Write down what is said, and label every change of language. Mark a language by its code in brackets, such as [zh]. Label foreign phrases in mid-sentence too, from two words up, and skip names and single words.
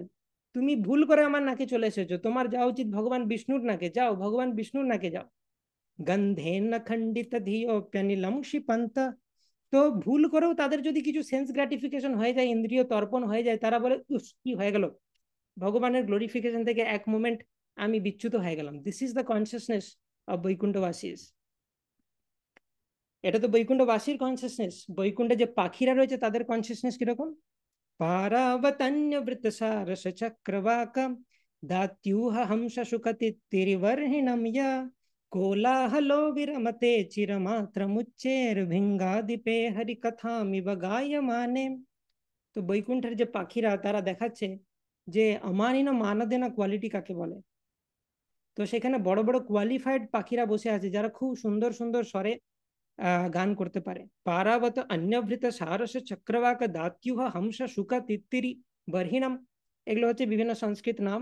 [bn] তুমি ভুল করে আমার নাকে চলে এসেছো, তোমার যাওয়া উচিত ভগবান বিষ্ণুর নাকে, যাও ভগবান বিষ্ণুর নাকে যাও। [sa] গন্ধেন খণ্ডিত ধিয়োপ্যনিলম ক্ষিপন্ত। [bn] তো ভুল করেও তাদের যদি কিছু [en] sense gratification [bn] হয়ে যায়, ইন্দ্রিয় তর্পণ হয়ে যায়, তারা বলে উস কি হয়ে গেল, ভগবানের গ্লোরিফিকেশন থেকে এক মোমেন্ট আমি বিচ্যুত হয়ে গেলাম। [en] this is the consciousness of Vaikunthavasis. [bn] এটা তো বৈকুণ্ঠবাসীর কনসিয়াসনেস। বৈকুণ্ঠে যে পাখিরা রয়েছে তাদের কনসিয়াসনেস কিরকম? [sa] পারাবতন্য বৃতসারস চক্রবাক দাত্यूह हंस शुकतिरिवर्हिणम या कोलाहलो विरमते चिरमात्रमुच्चैर्भिङ्गादिपे हरिकथामिव गायमाने। [bn] তো বৈকুণ্ঠের যে পাখিরা তারা দেখাচ্ছে যে [sa] আমানিন মানদেনা [bn] কোয়ালিটি কাকে বলে। তো সেখানে বড় বড় কোয়ালিফাইড পাখিরা বসে আছে যারা খুব সুন্দর সুন্দর স্বরে গান করতে পারে। [sa] পারাবত অন্যভৃত সারস চক্রবাক দাত্યુহ হংস শুক তিত্তিরি বর্হিণম, [bn] এগুলো হচ্ছে বিভিন্ন সংস্কৃত নাম।